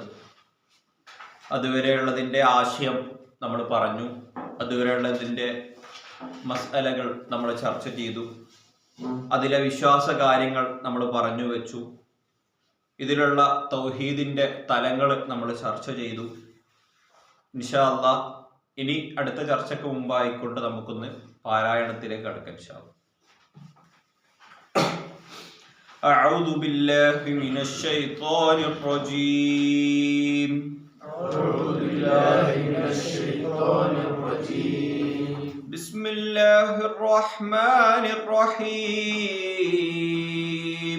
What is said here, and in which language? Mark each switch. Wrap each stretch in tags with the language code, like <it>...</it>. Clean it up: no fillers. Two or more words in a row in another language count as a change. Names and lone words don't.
<ml>അതുവരെയുള്ളതിൻ്റെ ആശയം നമ്മൾ പറഞ്ഞു, അതുവരെയുള്ളതിൻ്റെ മസ്അലകൾ നമ്മൾ ചർച്ച ചെയ്തു, അതിലെ വിശ്വാസ കാര്യങ്ങൾ നമ്മൾ പറഞ്ഞു വെച്ചു, ഇതിലുള്ള തൗഹീദിൻ്റെ തലങ്ങൾ നമ്മൾ ചർച്ച ചെയ്തു.</ml> <ar>إن شاء الله</ar> <ml>ഇനി അടുത്ത ചർച്ചയ്ക്ക് മുമ്പായിക്കൊണ്ട് നമുക്കൊന്ന് പാരായണത്തിലേക്ക് കടക്കാം.</ml> <ar>إن شاء الله. أعوذ بالله من الشيطان الرجيم. أعوذ بالله من الشيطان الرجيم. بسم الله الرحمن الرحيم.</ar>